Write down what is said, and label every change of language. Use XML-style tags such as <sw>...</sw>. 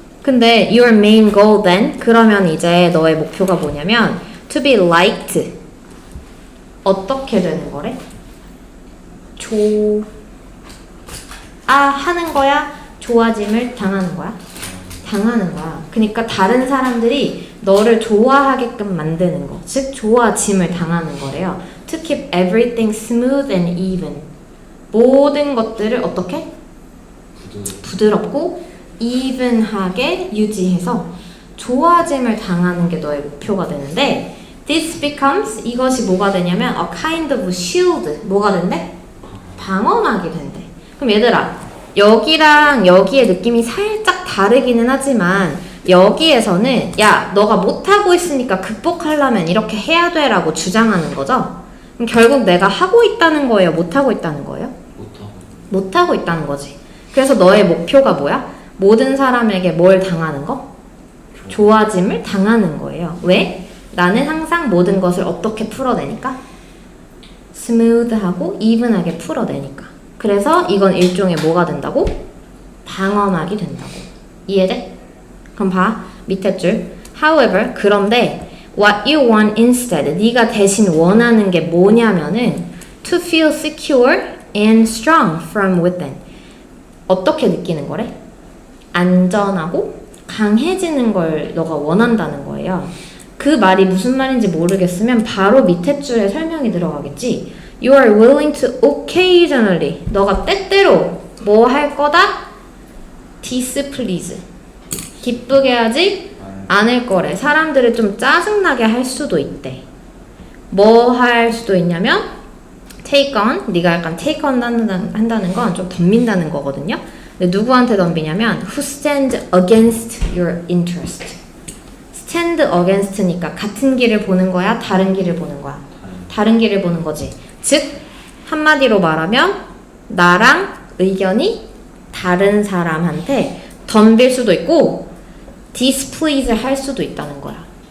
<ko>근데</ko> <en>your main goal then</en> <ko>그러면 이제 너의 목표가 뭐냐면</ko> <en>to be liked</en> <ko>어떻게 되는 거래? 하는 거야? 좋아짐을 당하는 거야? 당하는 거야. 그러니까 다른 사람들이 너를 좋아하게끔 만드는 거. 즉 좋아짐을 당하는 거래요.</ko> <en>To keep everything smooth and even.</en> <ko>모든 것들을 어떻게? 부드럽고 even하게 유지해서 좋아짐을 당하는 게 너의 목표가 되는데</ko> <en>this becomes</en> <ko>이것이 뭐가 되냐면</ko> <en>a kind of shield</en> <ko>뭐가 된대? 방어막이 된대. 그럼 얘들아 여기랑 여기의 느낌이 살짝 다르기는 하지만 여기에서는 야 너가 못하고 있으니까 극복하려면 이렇게 해야 돼 라고 주장하는 거죠. 그럼 결국 내가 하고 있다는 거예요? 못하고 있다는 거예요? 못하고 있다는 거지. 그래서 너의 목표가 뭐야? 모든 사람에게 뭘 당하는 거? 좋아짐을 당하는 거예요. 왜? 나는 항상 모든 것을 어떻게 풀어내니까? 스무드하고 이븐하게 풀어내니까. 그래서 이건 일종의 뭐가 된다고? 방어막이 된다고. 이해돼? 그럼 봐. 밑에 줄.</ko> <en>However,</en> <ko>그런데</ko> <en>What you want instead.</en> <ko>네가 대신 원하는 게 뭐냐면은</ko> <en>to feel secure and strong from within.</en> <ko>어떻게 느끼는 거래? 안전하고 강해지는 걸 너가 원한다는 거예요. 그 말이 무슨 말인지 모르겠으면 바로 밑에 줄에 설명이 들어가겠지.</ko> <en>You are willing to occasionally.</en> <ko>너가 때때로 뭐 할 거다?</ko> <en>displease.</en> <ko>기쁘게 하지 않을 거래. 사람들을 좀 짜증나게 할 수도 있대. 뭐 할 수도 있냐면</ko> <en>take on.</en> <ko>네가 약간</ko> <en>take on</en> <ko>한다는 건 좀 덤빈다는 거거든요. 근데 누구한테 덤비냐면</ko> <en>who stand against your interest.</en> <ko>stand against니까 같은 길을 보는 거야? 다른 길을 보는 거야? 다른 길을 보는 거지. 즉 한마디로 말하면 나랑 의견이 다른 사람한테 덤빌 수도 있고</ko> <en>displease</en> <ko>할 수도 있다는 거야.</ko>